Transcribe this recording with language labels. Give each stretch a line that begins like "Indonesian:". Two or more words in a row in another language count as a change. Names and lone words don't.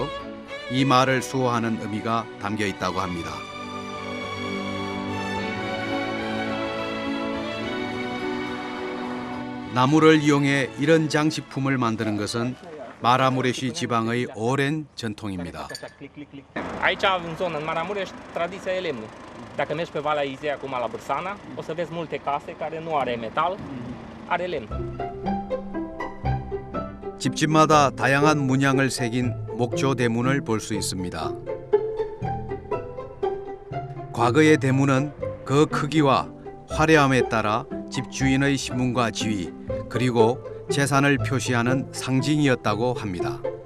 Korean: 이 마을을 수호하는 의미가 담겨 있다고 합니다. 나무를 이용해 이런 장식품을 만드는 것은 마라무레시 지방의 오랜 전통입니다.
Romanian: Aici, în zonă, în Maramureș, tradiția e lemnul. Dacă mergi pe Valea Izei acum la Bârsana, o să vezi multe case care nu are metal, are lemn.
Korean: 집집마다 다양한 문양을 새긴 목조 대문을 볼 수 있습니다. 과거의 대문은 그 크기와 화려함에 따라 집주인의 신분과 지위, 그리고 재산을 표시하는 상징이었다고 합니다.